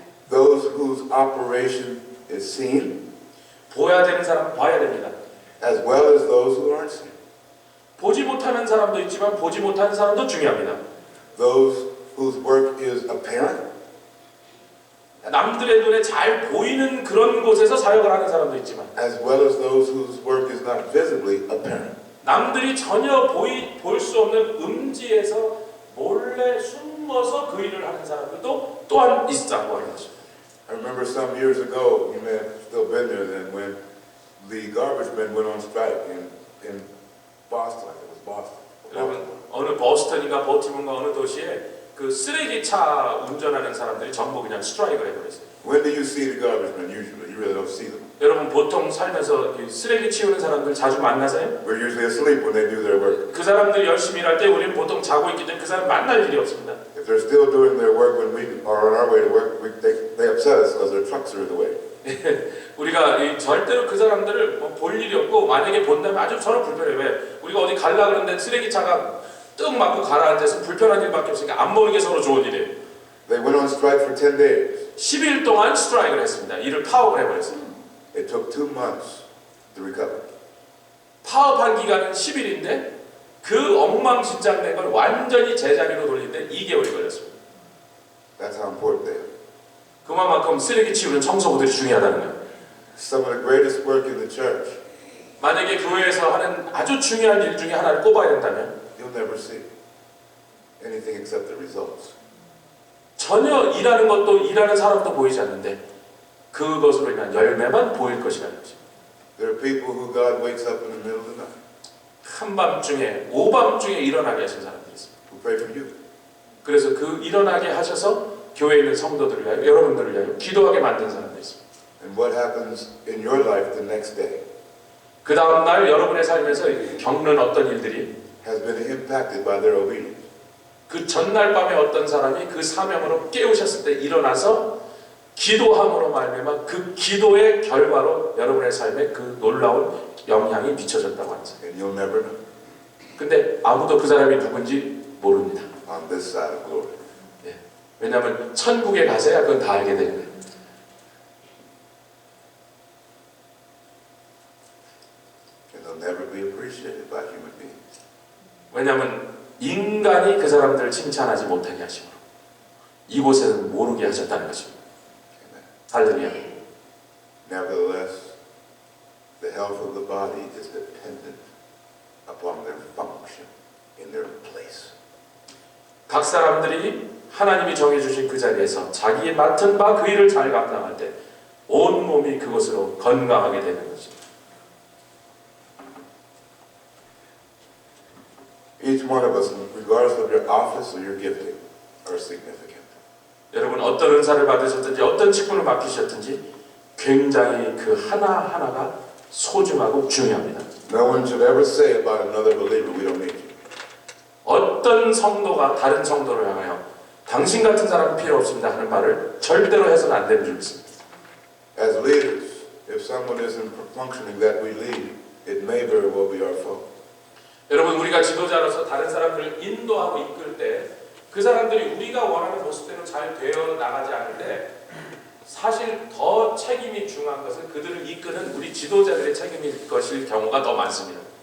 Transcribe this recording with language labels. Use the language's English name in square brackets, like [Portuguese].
[English] Those whose operation is seen, [Korean] 보여야 되는 사람 봐야 됩니다. [English] as well as those who aren't seen. [Korean] 보지 못하는 사람도 있지만 보지 못하는 사람도 중요합니다. [English] Those whose work is apparent, [Korean] 남들의 눈에 잘 보이는 그런 곳에서 사역을 하는 사람도 있지만 [English] as well as those whose work is not visibly apparent. [Korean] 남들이 전혀 볼 수 없는 음지에서 몰래 숨어서 그 일을 하는 사람들도 또한 있다고 하는 것입니다. [English] I remember some years ago, you may have still been there then, when the garbage men went on strike in Boston. I think it was Boston. [Korean] 여러분 어느 버스턴인가 버티문가 어느 도시에 그 쓰레기차 운전하는 사람들이 전부 그냥 스트라이크를 해버렸어요. [English] When do you see the garbage men usually? You really don't see them. [Korean] 여러분 보통 살면서 이 쓰레기 치우는 사람들 자주 만나세요? [English] We're usually asleep when they do their work. [Korean] 그 사람들이 열심히 일할 때 우리는 보통 자고 있기 때문에 그 사람 만날 일이 없습니다. [English] If they're still doing their work when we are on our way to work, they upset us because their trucks are in the way. [Korean] 우리가 절대로 그 사람들을 볼 일이 없고 만약에 본다면 아주 저는 불편해요. 왜? 우리가 어디 갈라 그러는데 쓰레기차가 뜩 맞고 가라앉아서 불편한 일밖에 없으니까 안 보는 게 서로 좋은 일이에요. [English] They went on strike for 10 days. [Korean] 10일 동안 스트라이크를 했습니다. 일을 파업을 해버렸어요. [English] It took 2 months to recover. [Korean] 파업한 기간은 10일인데 그 엉망진창된 걸 완전히 제자리로 돌릴 때 2개월이 걸렸습니다. [English] That's how important they are. [Korean] 그만큼 쓰레기 치우는 청소부들이 중요하다는 거예요. [English] Some of the greatest work in the church [Korean] 만약에 교회에서 하는 아주 중요한 일 중에 하나를 꼽아야 된다면 [English] you'll never see anything except the results. [Korean] 전혀 일하는 것도 일하는 사람도 보이지 않는데 그것으로 인한 열매만 보일 것이라는 것입니다. [English] There are people who God wakes up in the middle of the night [Korean] 한밤중에 오밤중에 일어나게 하신 사람들이 있습니다. [English] who pray for you. [Korean] 그래서 그 일어나게 하셔서 교회에 있는 성도들을 위하여 여러분들을 위하여 기도하게 만든 사람들이 있습니다. [English] And what happens in your life the next day [Korean] 그 다음 날 여러분의 삶에서 겪는 어떤 일들이 [English] has been impacted by their obedience. [Korean] 그 전날 밤에 어떤 사람이 그 사명으로 깨우셨을 때 일어나서 기도함으로 말미암아 그 기도의 결과로 여러분의 삶에 그 놀라운 영향이 미쳐졌다고 하는 사람. [English] And you'll never know [Korean] 근데 아무도 그 사람이 누군지 모릅니다. [English] on this side of glory. [Korean] 왜냐하면 천국에 가서야 그건 다 알게 되는 거예요. [English] And they'll never be appreciated by human beings. [Korean] 왜냐하면 인간이 그 사람들을 칭찬하지 못하게 하시고 이곳에는 모르게 하셨다는 것입니다. 할렐루야. [English] Nevertheless, the health of the body is dependent upon their function in their place. [Korean] 각 사람들이 하나님이 정해주신 그 자리에서 자기의 맡은 바 그 일을 잘 감당할 때 온 몸이 그것으로 건강하게 되는 것입니다. [English] Each one of us, regardless of your office or your gifting, are significant. [Korean] 여러분 어떤 은사를 받으셨든지 어떤 직분을 맡기셨든지 굉장히 그 하나하나가 소중하고 중요합니다. [English] No one should ever say about another believer, we don't need you. [Korean] 어떤 성도가 다른 성도를 향하여 당신 같은 사람은 필요 없습니다 하는 말을 절대로 해서는 안 되는 줄 믿습니다. [English] As leaders, if someone isn't functioning that we lead, it may very well be our fault. [Korean] 여러분 우리가 지도자로서 다른 사람들을 인도하고 이끌 때 그 사람들이 우리가 원하는 모습대로 잘 되어 나가지 않을 때 사실 더 책임이 중요한 것은 그들을 이끄는 우리 지도자들의 책임일 것일 경우가 더 많습니다.